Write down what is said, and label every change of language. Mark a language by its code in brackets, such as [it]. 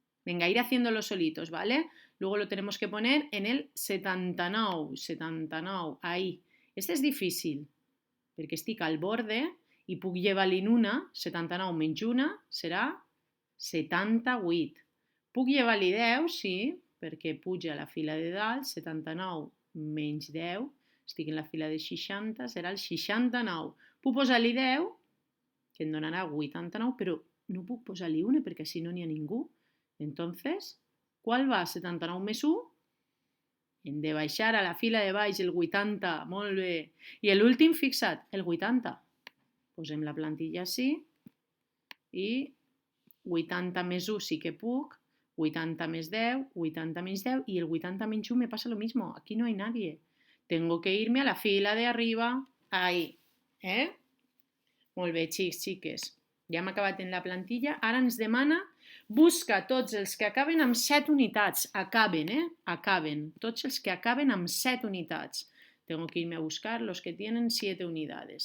[es] Venga, ir haciéndolo solitos, ¿vale? Luego lo tenemos que poner en el 79, 79, ahí. [ca] Este és difícil, perquè estic al borde i puc llevar-li una, 79 menys una serà 78. Puc llevar-li 10, sí, perquè puja a la fila de dalt, 79 menys 10, estic en la fila de 60, serà el 69. Puc posar-li 10, que em donarà 89, però no puc posar-li una perquè així no n'hi ha ningú. [es] Entonces, ¿cuál va? [ca] 79 més 1? Hem de baixar a la fila de baix el 80, molt bé. I l'últim, fixa't, el 80. Posem la plantilla així i 80 més 1 sí que puc, 80 més 10, 80 menys 10 i el 80 menys 1 [es] me pasa lo mismo. Aquí no hay nadie. Tengo que irme a la fila de arriba. [ca] Ahí. Molt bé, xics, xiques. Ja hem acabat en la plantilla. Ara ens demana busca tots els que acaben amb 7 unitats. Acaben, acaben. Tots els que acaben amb 7 unitats. [es] Tengo que irme a buscar los que tienen 7 unidades.